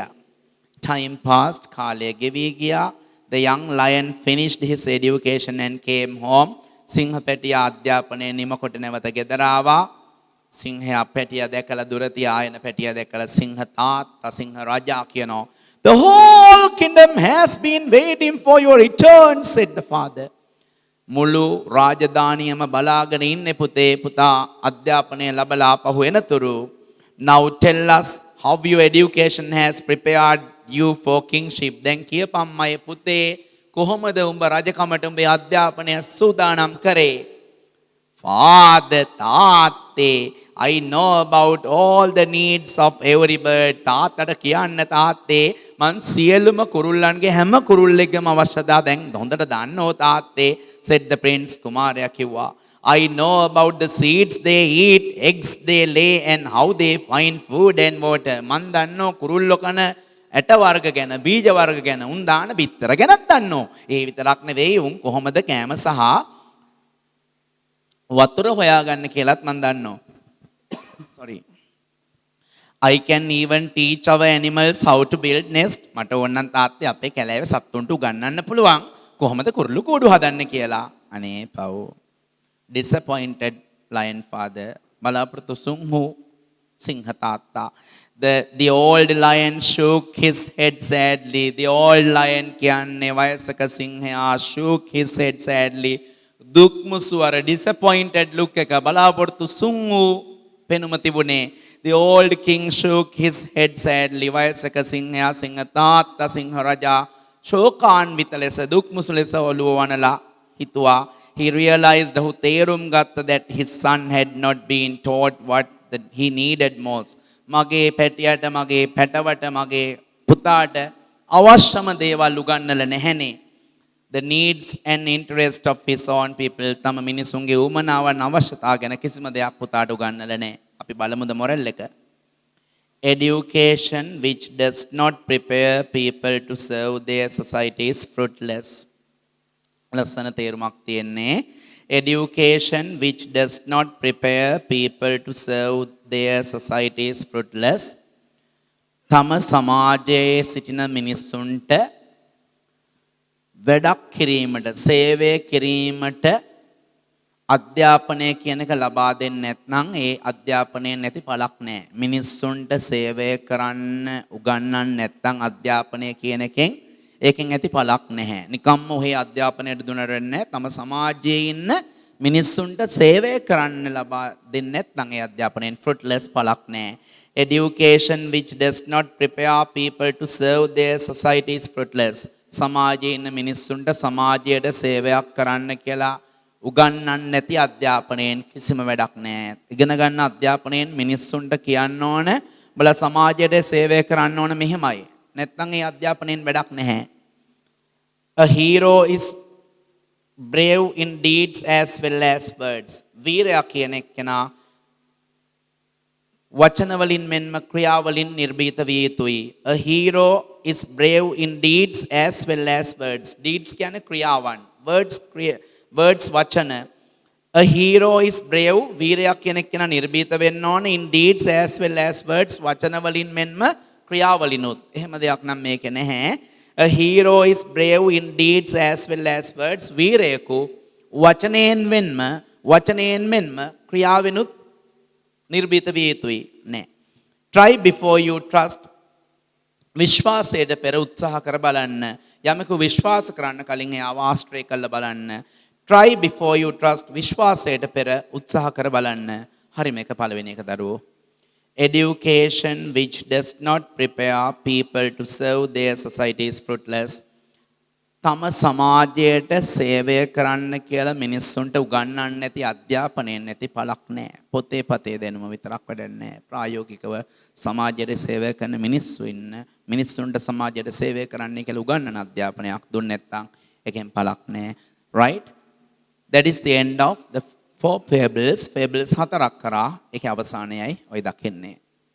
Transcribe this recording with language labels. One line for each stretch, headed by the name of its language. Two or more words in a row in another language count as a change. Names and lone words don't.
English: Time passed.
Sinhala: කාලය ගෙවී ගියා.
English: The young lion finished his education and came home.
Sinhala: සිංහපැටියා අධ්‍යාපනය නිම කොට නැවත ගෙදර ආවා. සිංහයා පැටියා දැකලා දුර තියාගෙන පැටියා දැකලා සිංහ තාත්තා සිංහ රජා කියනවා.
English: The whole kingdom has been waiting for your return, said the father.
Sinhala: මුළු රාජධානියම බලාගෙන ඉන්නේ පුතේ පුතා අධ්‍යාපනය ලැබලා ආපහු එනතුරු.
English: Now tell us how your education has prepared you for kingship.
Sinhala: දැන් කියපම් මය පුතේ කොහොමද උඹ රජකමට උඹේ අධ්‍යාපනය සූදානම් කරේ?
English: Father, තාත්තේ, I know about all the needs of every bird.
Sinhala: තාත්තට කියන්න තාත්තේ මං සියලුම කුරුල්ලන්ගේ හැම කුරුල්ලෙක්ගේම අවශ්‍යතාව දැන් හොඳට දන්නෝ තාත්තේ
English: said the prince
Sinhala: කුමාරයා කිව්වා
English: I know about the seeds they eat, eggs they lay and how they find food and water.
Sinhala: මං දන්නෝ කුරුල්ලෝ කන ඇට වර්ග ගැන, බීජ වර්ග ගැන, උන් දාන බිත්තර ගැනත් දන්නෝ. ඒ විතරක් නෙවෙයි උන් කොහොමද කෑම සහ වතුර හොයාගන්න කියලාත් මං දන්නෝ.
English: Sorry. I can even teach our animals how to build nest.
Sinhala: මට ඕනනම් තාත්තේ අපේ කැලෑවේ සත්තුන්ට උගන්වන්න පුළුවන් කොහොමද කුරුළු කූඩු හදන්න කියලා. අනේ පව්.
English: Disappointed lion father.
Sinhala: බලාපොරොත්තු සුන්හු සිංහ තාත්තා.
English: The old lion shook his head sadly. The old lion
Sinhala: කියන්නේ වයසක සිංහයා
English: shook his head sadly.
Sinhala: දුක් මුසුවර
English: disappointed look
Sinhala: එක බලාපොරොත්තු සුන්හු පෙනුම තිබුණේ.
English: The old king shook his head sadly.
Sinhala: වයසක සිංහයා සිංහ තාත්තා සිංහ රජා ශෝකාන්විත ලෙස දුක් මුසු ලෙස ඔළුව වනලා හිතුවා.
English: He realized
Sinhala: ඔහු තේරුම් ගත්ත
English: that his son had not been taught what he needed most.
Sinhala: මගේ පැටියට මගේ පැටවට මගේ පුතාට අවශ්‍යම දේවල් උගන්වලා නැහැනේ.
English: The needs and interest of his own people.
Sinhala: තම මිනිසුන්ගේ උමනාවන් අවශ්‍යතා ගැන කිසිම දෙයක් පුතාට උගන්වලා නැහැ. අපි බලමුද මොරල් එක.
English: Education which does not prepare people to serve their society is fruitless.
Sinhala: ලස්සන තේරුමක් තියෙන්නේ.
English: Education which does not prepare people to serve their society is fruitless.
Sinhala: තම සමාජයේ සිටින මිනිසුන්ට වැඩක් කිරීමට සේවය කිරීමට අධ්‍යාපනය කියන එක ලබා දෙන්නේ නැත්නම් ඒ අධ්‍යාපනය නැති පළක් නැහැ. මිනිස්සුන්ට සේවය කරන්න උගන්වන්න නැත්නම් අධ්‍යාපනය කියන එකෙන් ඒකෙන් ඇති පළක් නැහැ. නිකම්ම ඔහේ අධ්‍යාපනයට දුන්නරන්නේ තම සමාජයේ ඉන්න මිනිස්සුන්ට සේවය කරන්න ලබා දෙන්නේ නැත්නම් ඒ අධ්‍යාපනයෙන් fruitless පළක් නැහැ.
English: Education which does not prepare people to serve their society is fruitless.
Sinhala: සමාජයේ ඉන්න මිනිස්සුන්ට සමාජයට සේවයක් කරන්න කියලා උගන්වන්න නැති අධ්‍යාපනයෙන් කිසිම වැඩක් නැහැ. ඉගෙන ගන්න අධ්‍යාපනයෙන් මිනිස්සුන්ට කියන්න ඕන බල සමාජයට සේවය කරන්න ඕන මෙහෙමයි. නැත්නම් ඒ අධ්‍යාපනයෙන් වැඩක් නැහැ.
English: A hero is brave in deeds as well as words.
Sinhala: වීරයා කියන එක්කෙනා වචන වලින් මෙන්ම ක්‍රියා වලින් නිර්භීත විය යුතුයි.
English: A hero is brave in deeds as well as words.
Sinhala: Deeds කියන්නේ ක්‍රියාවන්. Words වචන.
English: A hero is brave.
Sinhala: වීරයා කියන එක්කෙනා නිර්භීත වෙන්න ඕනේ
English: in deeds as well as words.
Sinhala: වචන වලින් මෙන්ම ක්‍රියා වලිනුත්. එහෙම දෙයක් නම් මේකේ නැහැ.
English: A hero is brave in deeds as well as words.
Sinhala: වීරයෙකු වචනයෙන් මෙන්ම ක්‍රියාවෙනුත් නිර්භීත විය යුතුයි නෑ.
English: Try before you trust.
Sinhala: විශ්වාසයට පෙර උත්සාහ කර බලන්න. යමෙකු විශ්වාස කරන්න කලින් එයාව ආශ්‍රය කරලා බලන්න.
English: Try before you trust.
Sinhala: විශ්වාසයට පෙර උත්සාහ කර බලන්න. හරි මේක පළවෙනි එක දරුවෝ.
English: Education which does not prepare people to serve their society is fruitless.
Sinhala: තම සමාජයට සේවය කරන්න කියලා මිනිස්සුන්ට උගන්වන්න නැති අධ්‍යාපනයෙන් නැති පළක් නැහැ. පොතේ පතේ දැනුම විතරක් වැඩක් නැහැ. ප්‍රායෝගිකව සමාජයට සේවය කරන මිනිස්සුන්ට සමාජයට සේවය කරන්න කියලා උගන්වන අධ්‍යාපනයක් දුන්නේ නැත්නම් ඒකෙන් පළක් නැහැ.
English: Right? That is the end of the four fables.
Sinhala: Fables හතරක් කරා ඒකේ අවසානයයි ඔය දකින්නේ.